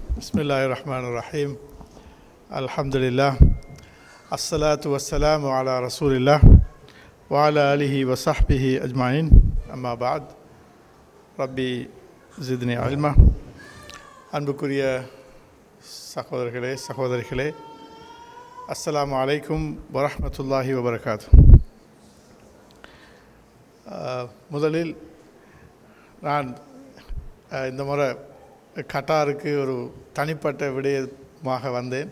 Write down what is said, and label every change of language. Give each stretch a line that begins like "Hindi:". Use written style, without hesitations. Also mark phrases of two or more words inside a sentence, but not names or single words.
Arabic: بسم الله الرحمن الرحيم. الحمد لله. الصلاة والسلام على رسول الله وعلى آله وصحبه أجمعين. أما بعد. رب زدني علما.
Tamil: அன்புக்குரிய சகோதரர்களே சகோதரிகளே,
Arabic: السلام عليكم ورحمة الله وبركاته.
Tamil: முதலில் நான் இந்த முறை கட்டாருக்கு ஒரு தனிப்பட்ட விடயமாக வந்தேன்.